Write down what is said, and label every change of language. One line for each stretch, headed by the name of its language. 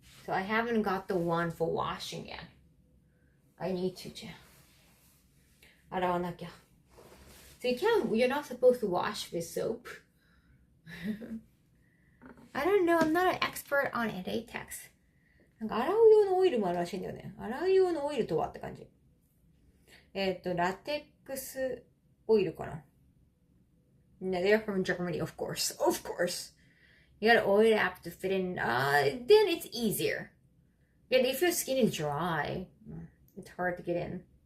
English: So I haven't got the one for washing yet. I need to.
Japanese: 洗わなきゃ.
English: So you're not supposed to wash with soap. I don't know, I'm not an expert on latex.
Japanese: なんか洗う用のオイルもあるらしいんだよね。洗う用のオイルとはって感じ。ラテックスオイルかな。
English: No, they're from Germany, of course. Of course. You gotta oil it up to fit in. Then it's easier. Yeah, if your skin is dry, it's hard to get in.